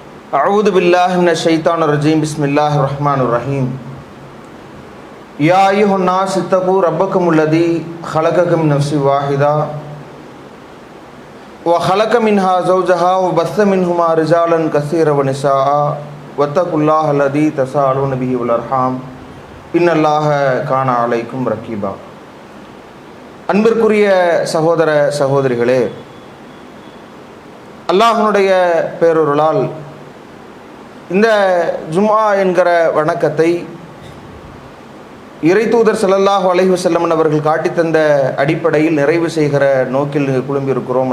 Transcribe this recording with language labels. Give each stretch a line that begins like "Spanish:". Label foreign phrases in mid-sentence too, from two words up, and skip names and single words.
Arabic: أعوذ بالله من الشيطان الرجيم بسم الله الرحمن الرحيم يا أيها الناس اتقوا ربكم الذي خلقكم من نفس واحدة وخلق منها زوجها وبث منهما رجالا كثيرا ونساء واتقوا الله الذي تساءلون به والأرحام إن الله كان عليكم رقيبا.
Tamil: அன்பிற்குரிய சகோதர சகோதரிகளே, அல்லாஹ்வுடைய பேரருளால் இந்த ஜும்ஆ என்கிற வணக்கத்தை இறைத்தூதர்
Arabic: صلى الله عليه وسلم
Tamil: அவர்கள் காட்டித்தந்த அடிப்படையில் நிறைவு செய்கிற நோக்கில் குழும்பியிருக்கிறோம்.